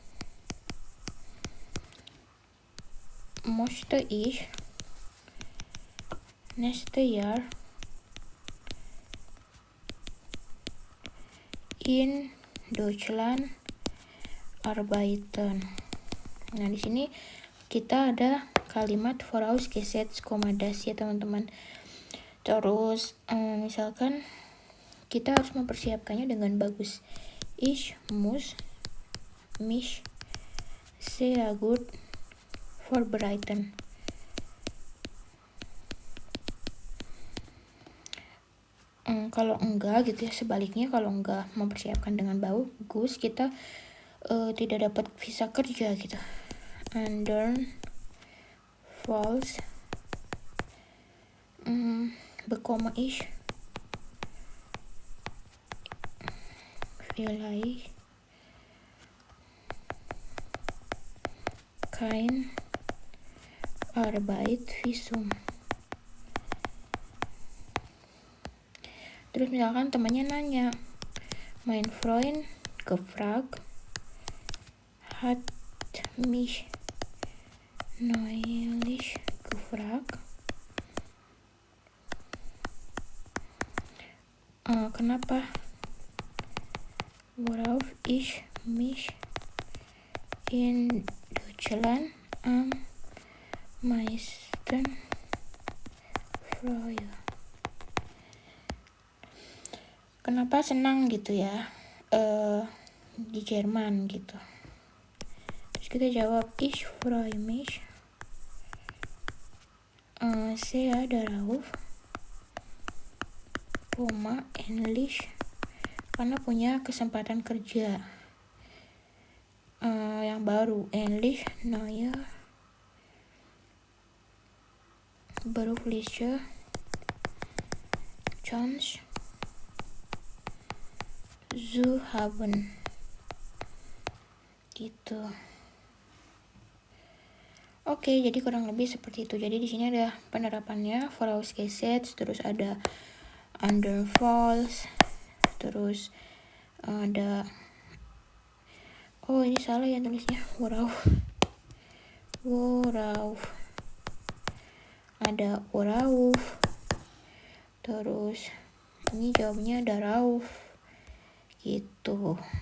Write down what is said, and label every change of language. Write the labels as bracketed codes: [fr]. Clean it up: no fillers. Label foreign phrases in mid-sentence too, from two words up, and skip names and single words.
[de] Möchte ich nächstes Jahr in Deutschland arbeiten. [id] Nah, di sini kita ada kalimat [de] vorausgesetzt, das [id] ya teman-teman. Terus misalkan kita harus mempersiapkannya dengan bagus. [de] Ich muss mich sehr gut vorbereiten. [id] Kalau enggak gitu ya, sebaliknya kalau enggak mempersiapkan dengan bagus, kita tidak dapat visa kerja gitu. [de] Andern falls bekomme ich vielleicht kein Arbeitsvisum. [id] Terus misalkan temannya nanya, [de] mein Freund gefragt, hat mich neulich gefragt. [id] Kenapa? [de] Worauf ich mich in Deutschland am meisten freue. [id] Kenapa senang gitu ya di Jerman gitu. Terus kita jawab [de] ich freue mich sehr darauf, endlich, [id] karena punya kesempatan kerja yang baru, [de] endlich neue berufliche Chance zu haben gitu. [id] Oke, jadi kurang lebih seperti itu. Jadi di sini ada penerapannya vorausgesetzt, terus ada underfalls, terus ada ini salah ya tulisnya, worauf, ada worauf, terus ini jawabnya darauf gitu.